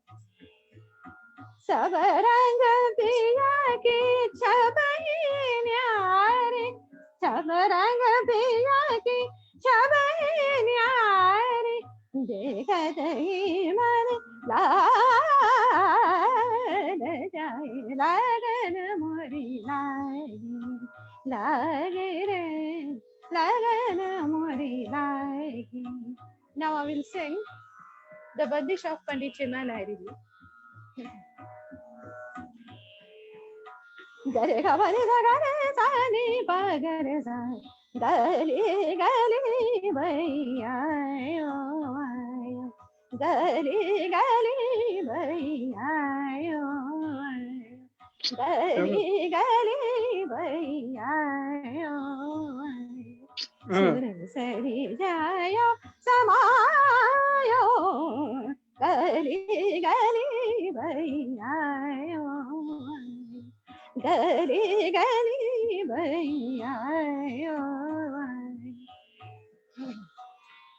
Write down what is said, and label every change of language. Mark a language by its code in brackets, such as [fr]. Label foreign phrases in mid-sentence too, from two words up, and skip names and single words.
[hi] सब रंग पिया की छबई न्यारे सब रंग पिया की छबई न्यारे देखत ही मन लाल जाए लगन मोरी लागे लागे रे लगन मोरी लागे. [en] Now I will sing the Bandish of Pandit Chinna Lahiri. [hi] गरे ग बनी द गरे स नि प गरे स गली गली भैया यो गली गली भैया यो गली गली भैया यो सुर सरि जायो समायो गली गली भैया यो गली गली भैया यो.